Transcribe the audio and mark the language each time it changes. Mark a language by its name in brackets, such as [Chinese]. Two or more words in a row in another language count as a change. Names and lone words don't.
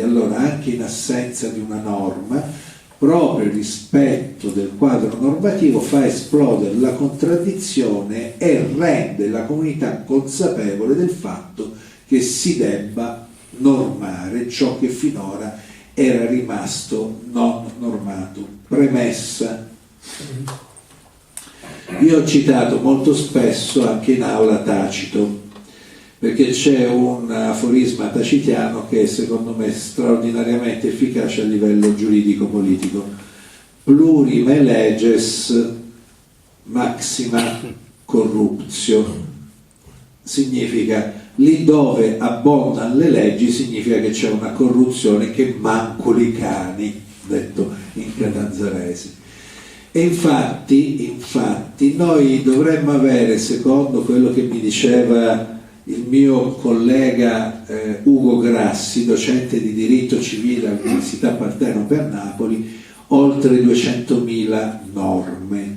[Italian] Allora, anche in assenza di una norma, proprio il rispetto del quadro normativo fa esplodere la contraddizione e rende la comunità consapevole del fatto che si debba normare ciò che finora era rimasto non normato. Premessa. Io ho citato molto spesso anche in aula Tacito, perché c'è un aforisma tacitiano che secondo me è straordinariamente efficace a livello giuridico-politico: [Latin] plurime leges maxima corruptio. [Italian] Significa, lì dove abbondano le leggi significa che c'è una corruzione che mancoli cani, detto in catanzarese. E infatti noi dovremmo avere, secondo quello che mi diceva il mio collega Ugo Grassi, docente di diritto civile all'Università Partenope a Napoli, oltre 200.000 norme.